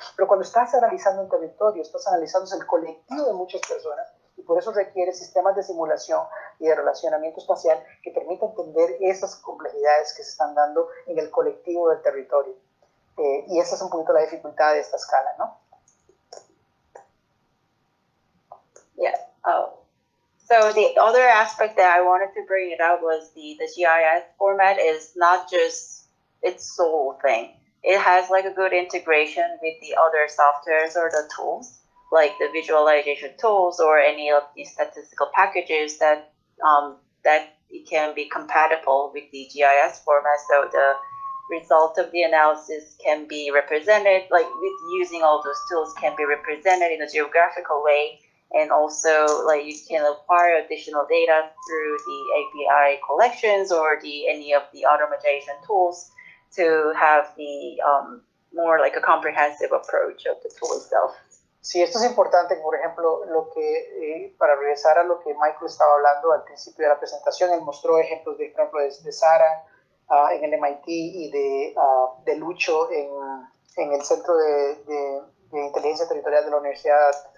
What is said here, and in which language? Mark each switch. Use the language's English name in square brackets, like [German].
[Spanish] Pero cuando estás analizando un territorio, estás analizando el colectivo de muchas personas, y por eso requiere sistemas de simulación y de relacionamiento espacial que permitan entender esas complejidades que se están dando en el colectivo del territorio. Y esa es un poquito la dificultad de esta escala, ¿no? [English] Yeah. So the other aspect that I wanted to bring it up was the GIS format is not just its sole thing. It has like a good integration with the other softwares or the tools, like the visualization tools or any of the statistical packages that it can be compatible with the GIS format. So the result of the analysis can be represented, like with using all those tools, can be represented in a geographical way. And also, like, you can acquire additional data through the API collections or any of the automation tools to have the more like a comprehensive approach of the tool itself. [Spanish] Sí, esto es importante, por ejemplo, para regresar a lo que Michael estaba hablando al principio de la presentación, él mostró ejemplos, por ejemplo, de Sara en el MIT y de Lucho en el Centro de Inteligencia Territorial de la Universidad.